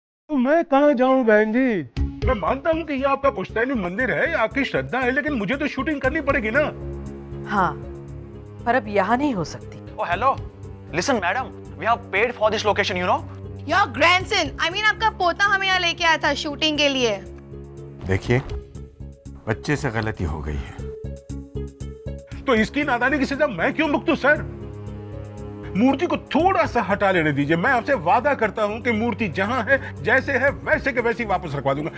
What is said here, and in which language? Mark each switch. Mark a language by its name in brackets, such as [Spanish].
[Hindi] तो मैं कहाँ जाऊँ बहन जी? मैं मानता हूँ कि ये आपका पुश्तैनी मंदिर है, आपकी श्रद्धा है, लेकिन मुझे तो शूटिंग करनी पड़ेगी ना। हाँ, पर अब यहाँ नहीं हो सकती। [English] Oh hello, listen madam, we have paid for this location, you know? Your grandson, I mean [Hindi] आपका पोता हमें यहाँ लेके आया था शूटिंग के लिए। देखिए, बच्चे से गलती हो गई है, तो इसकी नादानी की सजा मैं क्यों भुगतूं सर? मूर्ति को थोड़ा सा हटा लेने दीजिए, मैं आपसे वादा करता हूँ कि मूर्ति जहाँ है, जैसे है, वैसे के वैसे ही वापस रखवा दूंगा।